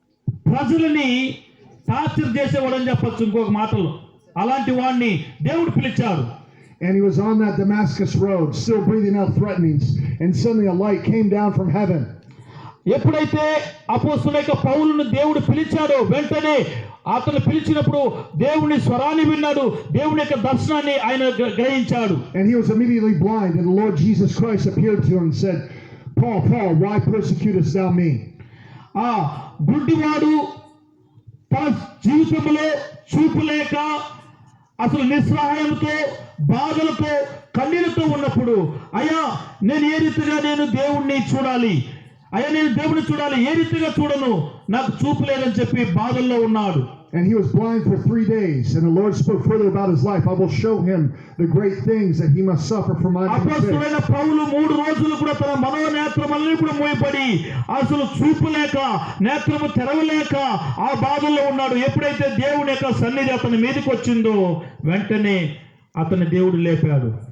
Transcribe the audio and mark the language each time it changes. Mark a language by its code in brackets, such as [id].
[te] ప్రజలని టార్చర్ చేసేవాడు అని చెప్పొచ్చు ఇంకొక మాటలో. అలాంటి వాడిని దేవుడు పిలిచాడు. [en] And he was on that Damascus road, still breathing out threatenings, and suddenly a light came down from heaven. [te] ఎప్పుడైతే అపోస్తలుడైన పౌలును దేవుడు పిలిచాడో వెంటనే అతను పిలిచినప్పుడు దేవుని స్వరాన్ని విన్నాడు, దేవుని యొక్క దర్శనాన్ని ఆయన గ్రహించాడు. [en] And he was immediately blind, and the Lord Jesus Christ appeared to him and said, "Paul, Paul, why persecutest thou me?" [te] ఆ గుడ్డివాడు తన జీవితంలో చూపు లేక అసలు నిస్సహాయంతో, బాధలతో, కన్నీళ్లతో ఉన్నప్పుడు, అయ్యా నేను ఏ రీతిగా దేవుణ్ణి చూడాలి, ఏ రీతిగా చూడను, నాకు చూపు లేదని చెప్పి బాధల్లో ఉన్నాడు. [en] And he was blind for 3 days, and the Lord spoke further about his life. "I will show him the great things that he must suffer for my name's sake." [te] అపోస్తలుడైన పౌలు 3 రోజులు కూడా తన మనోనేత్రములన్నీ కూడా మూయబడి అసలు చూపు లేక, నేత్రము తెరవలేక ఆ బాధల్లో ఉన్నాడు. ఎప్పుడైతే దేవుని యొక్క సన్నిధి అతని మీదకి వచ్చిందో వెంటనే అతని దేవుడు లేపాడు.